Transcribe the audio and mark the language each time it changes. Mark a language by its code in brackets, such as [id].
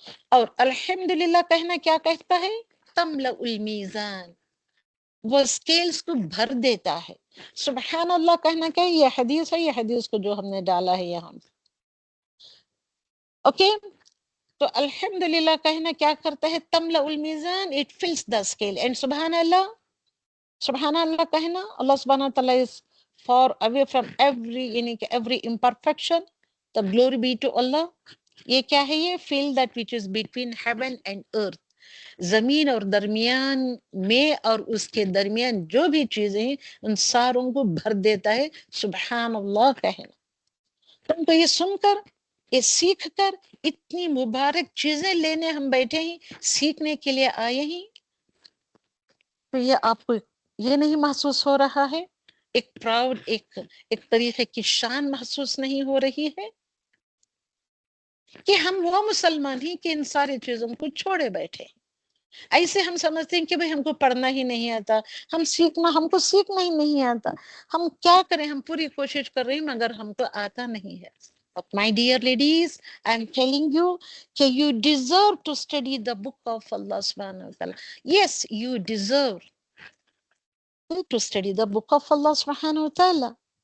[ur] اور الحمدللہ کہنا کیا کہتا ہے؟ [ar] تملأ المیزان، [ur] وہ اسکیلز کو بھر دیتا ہے. سبحان اللہ کہنا کیا ہے؟ یہ حدیث ہے، یہ حدیث کو جو ہم نے ڈالا ہے یہاں. اوکے. تو الحمدللہ کہنا کیا کرتا ہے؟ [ar] تملأ المیزان، [en] it fills the scale. and [ur] سبحان اللہ کہنا، [en] اللہ سبحانہ وتعالیٰ is far away from every imperfection. the glory be to Allah. [ur] یہ کیا ہے؟ یہ [en] fill that which is between heaven and earth. [ur] زمین اور درمیان میں اور اس کے درمیان جو بھی چیزیں ہیں ان ساروں کو بھر دیتا ہے. سبحان اللہ کہنا. تم کو یہ سن کر، یہ سیکھ کر، اتنی مبارک چیزیں لینے ہم بیٹھے ہیں، سیکھنے کے لیے آئے ہیں. تو یہ آپ کو یہ نہیں محسوس ہو رہا ہے، ایک پراؤڈ، ایک طریقے کی شان محسوس نہیں ہو رہی ہے کہ ہم وہ مسلمان ہی کہ ان ساری چیزوں کو چھوڑے بیٹھے؟ ایسے ہم سمجھتے ہیں کہ بھئی ہم کو پڑھنا ہی نہیں آتا، ہم کو سیکھنا ہی نہیں آتا، ہم کیا کریں، ہم پوری کوشش کر رہے ہیں مگر ہم کو آتا نہیں ہے. [en] But my dear ladies, I am telling you that you deserve to study the book of Allah subhanahu wa ta'ala. Yes, you deserve to study the book of Allah subhanahu wa ta'ala.